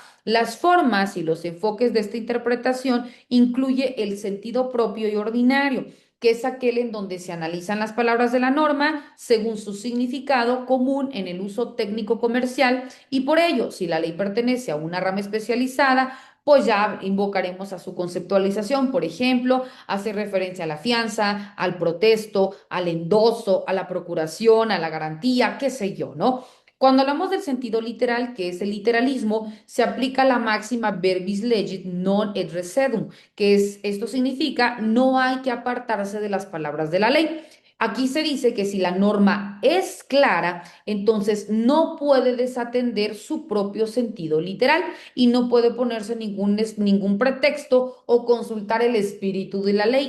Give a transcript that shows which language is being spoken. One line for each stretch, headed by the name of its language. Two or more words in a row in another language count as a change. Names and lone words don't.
Spanish: Las formas y los enfoques de esta interpretación incluye el sentido propio y ordinario, que es aquel en donde se analizan las palabras de la norma según su significado común en el uso técnico comercial y por ello, si la ley pertenece a una rama especializada, pues ya invocaremos a su conceptualización. Por ejemplo, hace referencia a la fianza, al protesto, al endoso, a la procuración, a la garantía, qué sé yo, ¿no? Cuando hablamos del sentido literal, que es el literalismo, se aplica la máxima
Latin: verbis legit non et recedum,
Spanish: esto significa no hay que apartarse de las palabras de la ley. Aquí se dice que si la norma es clara, entonces no puede desatender su propio sentido literal y no puede ponerse ningún pretexto o consultar el espíritu de la ley.